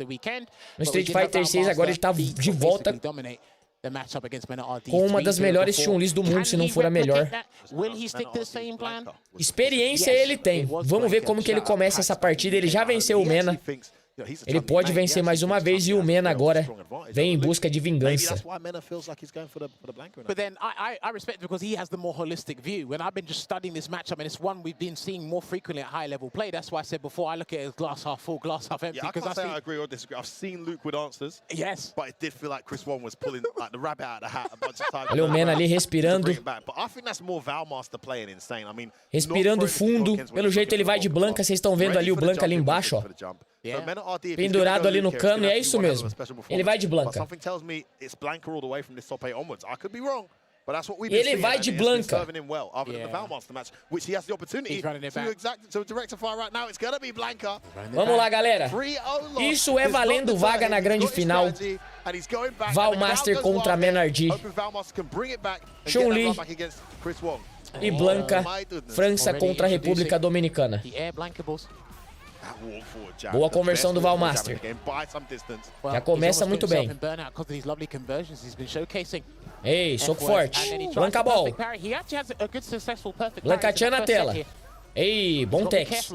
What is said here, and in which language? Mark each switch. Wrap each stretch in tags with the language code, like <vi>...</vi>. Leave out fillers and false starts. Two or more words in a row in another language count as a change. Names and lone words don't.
<pt>No Street Fighter 6 agora ele tá de volta com uma das melhores Chun-Lis do mundo, se não for a melhor. Experiência ele tem. Vamos ver como que ele começa essa partida. Ele já venceu o Mena. Ele pode vencer mais uma vez e o Mena agora vem em busca de vingança.</pt> <en>But then I respect because he has the more holistic view. When I've been just studying this matchup, and it's one we've been seeing more frequently at high level play. That's why I said before, I look at it as glass half full, glass half empty. Yeah, I can't say I agree or disagree. I've seen Luke with answers. Yes. But it did feel like Chris Wong was pulling like the rabbit out of the hat a bunch of times.</en> <pt>Olha o Mena ali respirando.</pt> <en>But I think that's more Valmaster playing insane. I mean,</en> <pt>respirando fundo. Pelo jeito ele vai de Blanca. Vocês estão vendo ali o Blanca ali embaixo, ó. Pendurado ali no cano, e é isso mesmo. Ele vai de Blanca. Ele vai de Blanca. Vamos lá, galera. Isso é valendo vaga na grande final. Valmaster contra MenaRD. Chun-Li e Blanca. França contra a República Dominicana. Boa conversão do Valmaster. Já começa muito bem. Ei, soco forte. Blanca ball. Blancatian na tela. Ei, bom tech.</pt>